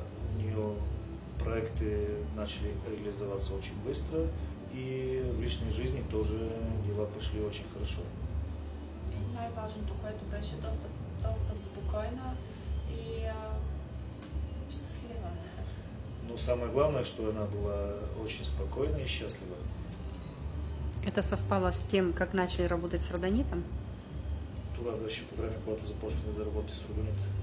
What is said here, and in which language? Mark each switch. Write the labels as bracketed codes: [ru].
[ru] У нее проекты начали реализоваться очень быстро, и в личной жизни тоже дела пошли очень хорошо. [bg] И най-важното, което беше доста спокойна и щастлива. [ru] Но самое главное, что она была очень спокойна и счастлива. Это совпало с тем, как начали работать с родонитом? [bg] Това беше по време, когато започнахме да работим с родонита.